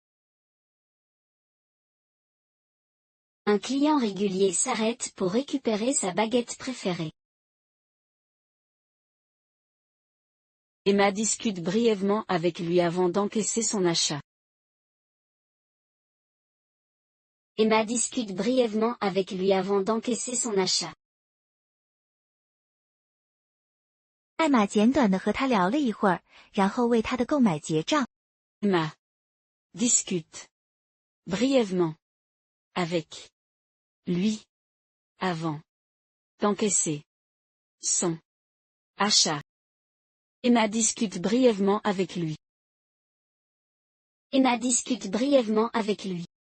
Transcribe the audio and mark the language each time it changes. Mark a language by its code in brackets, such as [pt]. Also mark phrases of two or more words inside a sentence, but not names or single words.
[fr] Un client régulier s'arrête pour récupérer sa baguette préférée. Emma discute brièvement avec lui avant d'encaisser son achat. Emma discute brièvement avec lui avant d'encaisser son achat. [zh] 艾玛简短地和他聊了一会儿，然后为他的购买结账。 [fr] Emma discute brièvement avec lui avant d'encaisser son achat. Emma discute brièvement avec lui. Emma discute brièvement avec lui.